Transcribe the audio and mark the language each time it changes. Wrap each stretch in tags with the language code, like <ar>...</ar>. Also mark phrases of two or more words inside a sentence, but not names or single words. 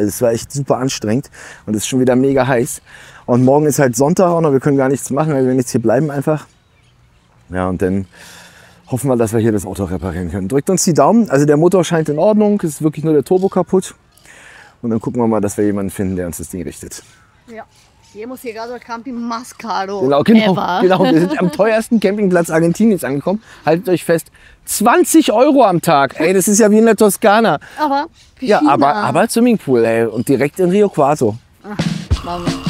<de>Es war echt super anstrengend. Und es ist schon wieder mega heiß. Und morgen ist halt Sonntag auch noch. Wir können gar nichts machen. Wir werden jetzt hier bleiben einfach. Ja, und dann hoffen wir, dass wir hier das Auto reparieren können. Drückt uns die Daumen. Also der Motor scheint in Ordnung. Es ist wirklich nur der Turbo kaputt. Und dann gucken wir mal, dass wir jemanden finden, der uns das Ding richtet. Ja.</de> <es>Hemos llegado al camping más caro</es> <de>Genau. Wir sind am teuersten Campingplatz Argentiniens angekommen. Haltet euch fest, 20 € am Tag. Ey, das ist ja wie in der Toskana. Aber Ja, aber Swimmingpool, ey. Und direkt in Rio Cuarto. vamos.</de>